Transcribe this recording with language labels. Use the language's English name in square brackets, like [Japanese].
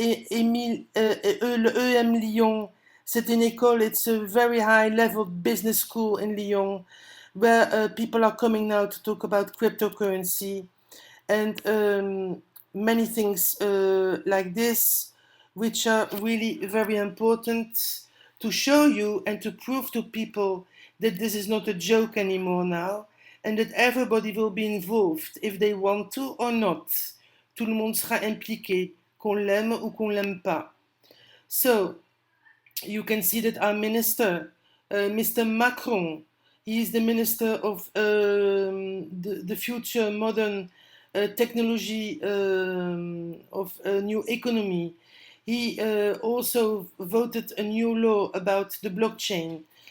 [French] Le EM Lyon, c'est une école, [English] it's a very high level business school in Lyon, where people are coming now to talk about cryptocurrency and many things like this, which are really very important to show you and to prove to people that this is not a joke anymore now, and that everybody will be involved if they want to or not. [French] Tout le monde sera impliqué, qu'on l'aime ou qu'on l'aime pas. [English] So, you can see that our minister, Mr. Macron, he is the minister of the future modern technology of a new economy. He also voted a new law about the blockchain.